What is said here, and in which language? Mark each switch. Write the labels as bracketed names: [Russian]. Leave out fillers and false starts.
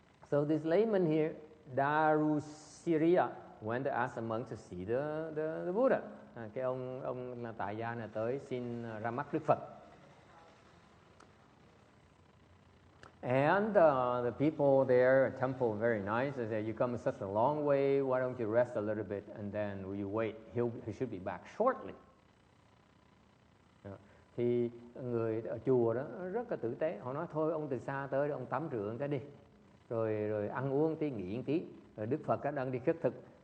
[English] So this layman here, Darusiriya, went to ask the monk to see the Buddha. [Vietnamese] Cái ông là tại gia này tới xin ra mắt Đức Phật. [English] And the people there, temple, very nice. They say, you come such a long way, why don't you rest a little bit and then you wait. He should be back shortly. [Vietnamese] Thì người ở chùa đó rất là tử tế. Họ nói thôi ông từ xa tới ông tắm rửa cái đi. Rồi ăn uống tí, nghỉ tí. Rồi Đức Phật đang đi khất thực.